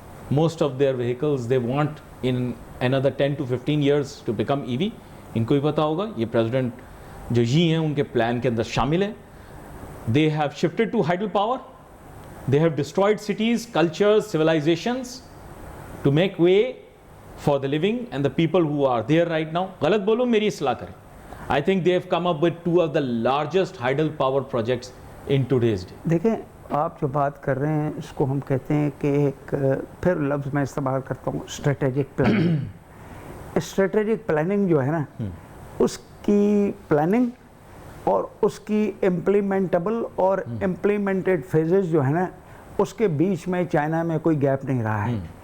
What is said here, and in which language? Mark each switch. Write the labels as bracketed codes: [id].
[en] Most of their vehicles they want in another 10 to 15 years to become EV. [ur] ان کو بھی پتا ہوگا, یہ پریزیڈنٹ جو ہیں ان کے پلان کے اندر شامل ہے. [en] They have shifted to hydel power. They have destroyed cities, cultures, civilizations to make way for the living and the people who are there right now. [ur] غلط بولوں میری اصلاح کریں. [en] I think they have come up with 2 of the largest hydel power projects in today's day. [ur] دیکھیں آپ جو بات کر رہے ہیں اس کو ہم کہتے ہیں کہ ایک پھر لفظ میں استعمال کرتا ہوں, اسٹریٹجک پلاننگ. اسٹریٹجک پلاننگ جو ہے نا, اس کی پلاننگ اور اس کی امپلیمنٹیبل اور امپلیمنٹڈ فیزز جو ہے نا, اس کے بیچ میں چائنا میں کوئی گیپ نہیں رہا ہے.